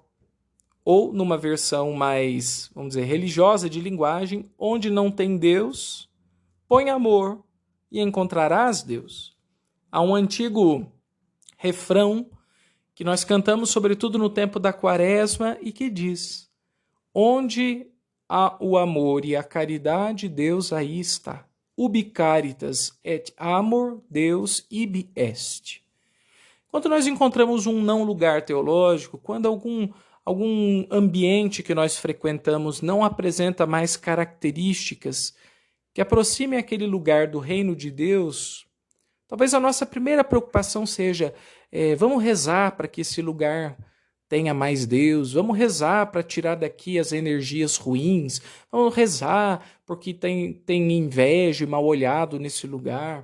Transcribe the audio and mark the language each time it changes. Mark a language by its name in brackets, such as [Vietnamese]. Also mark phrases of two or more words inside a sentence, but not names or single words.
[Portuguese] Ou numa versão mais, vamos dizer, religiosa de linguagem, onde não tem Deus, põe amor e encontrarás Deus. Há um antigo refrão que nós cantamos sobretudo no tempo da Quaresma e que diz: onde há o amor e a caridade, Deus aí está. [Latin] Ubi caritas et amor, Deus ibi est. [Portuguese] Quando nós encontramos um não lugar teológico, quando algum ambiente que nós frequentamos não apresenta mais características que aproximem aquele lugar do reino de Deus, talvez a nossa primeira preocupação seja vamos rezar para que esse lugar tenha mais Deus, vamos rezar para tirar daqui as energias ruins, vamos rezar porque tem inveja e mal olhado nesse lugar.